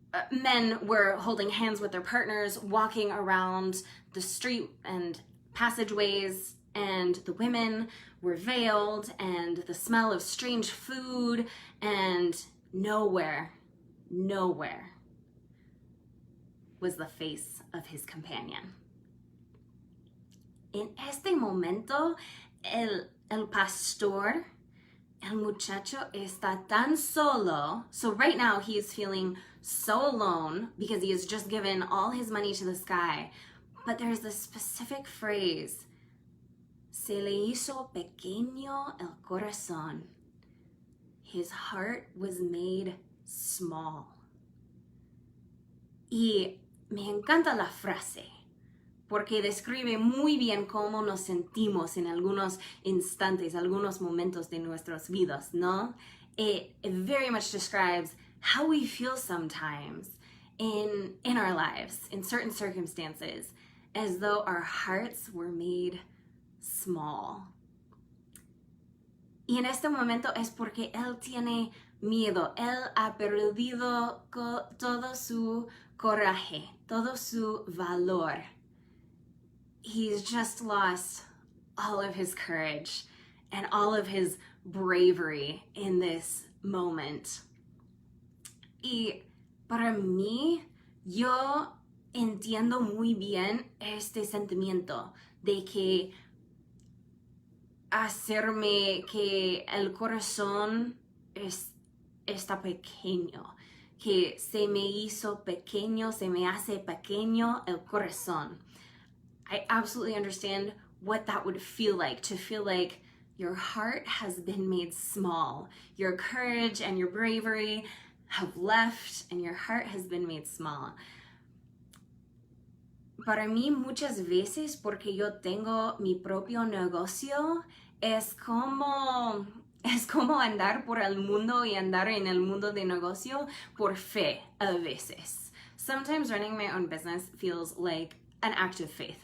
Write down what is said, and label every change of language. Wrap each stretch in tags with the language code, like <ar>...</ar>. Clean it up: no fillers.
<en>Men were holding hands with their partners, walking around the street and passageways, and the women were veiled, and the smell of strange food, and nowhere was the face of his companion.</en> <es>En este momento, el pastor, el muchacho está tan solo.</es> <en>So right now he is feeling so alone because he has just given all his money to this guy. But there's this specific phrase,</en> <es>se le hizo pequeño el corazón.</es> <en>His heart was made small.</en> <es>Y me encanta la frase, porque describe muy bien cómo nos sentimos en algunos instantes, algunos momentos de nuestras vidas, ¿no?</es> <en>It very much describes how we feel sometimes in our lives, in certain circumstances, as though our hearts were made small.</en> <es>Y en este momento es porque él tiene miedo. Él ha perdido todo su coraje, todo su valor.</es> <en>He's just lost all of his courage and all of his bravery in this moment.</en> <es>Y para mí, yo entiendo muy bien este sentimiento de que hacerme que el corazón está pequeño, que se me hizo pequeño, se me hace pequeño el corazón.</es> <en>I absolutely understand what that would feel like, to feel like your heart has been made small. Your courage and your bravery have left and your heart has been made small.</en> <es>Para mí muchas veces, porque yo tengo mi propio negocio, es como andar por el mundo y andar en el mundo de negocio por fe a veces.</es> <en>Sometimes running my own business feels like an act of faith.</en>